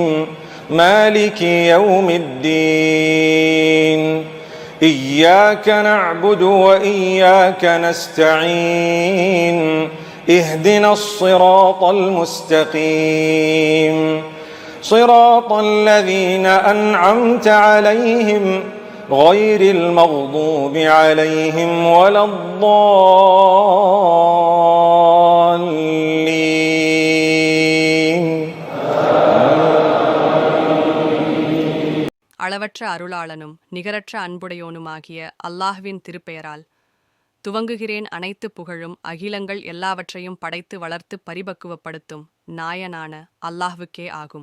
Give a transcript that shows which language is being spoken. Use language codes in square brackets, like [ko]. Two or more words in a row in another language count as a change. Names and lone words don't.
[ar] مالك يوم الدين إياك نعبد وإياك نستعين اهدنا الصراط المستقيم صراط الذين أنعمت عليهم غير المغضوب عليهم ولا الضالين. [ta] அளவற்ற அருளாளனும் நிகரற்ற அன்புடையோனுமாகிய அல்லாஹ்வின் திருப்பெயரால் துவங்குகிறேன். அனைத்து புகழும் அகிலங்கள் எல்லாவற்றையும் படைத்து வளர்த்து பரிபக்குவப்படுத்தும் நாயனான அல்லாஹ்வுக்கே ஆகும்.